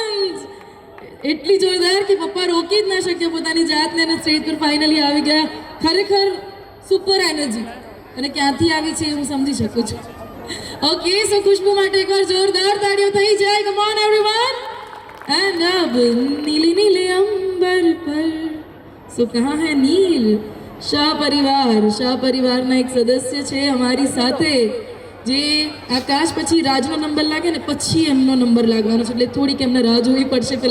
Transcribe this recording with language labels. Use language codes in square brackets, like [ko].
[gu] એટલી જોરદાર કે પપ્પા રોકી જ ના શક્યા પોતાની જાતને અને સ્ટેજ પર ફાઇનલી આવી ગયા. ખરેખર સુપર એનર્જી અને ક્યાંથી આવી છે હું સમજી શકું છું. ઓકે, સો ખુશ્બુ માટે એકવાર જોરદાર તાળીઓ થઈ જાય. [en] Come on everyone. [hi] એન્ડ અબ नीले नीले अंबर पर सो कहाँ है नील. [gu] શાહ પરિવારના એક સદસ્ય છે અમારી સાથે, જે આકાશ પછી રાજનો નંબર લાગે ને પછી એમનો નંબર લાગવાનો છે, એટલે થોડીક એમને રાહ જોવી પડશે ફિલહાલ. સો જોરદાર તાળીઓથી સ્વાગત કરીએ નીલ શાહ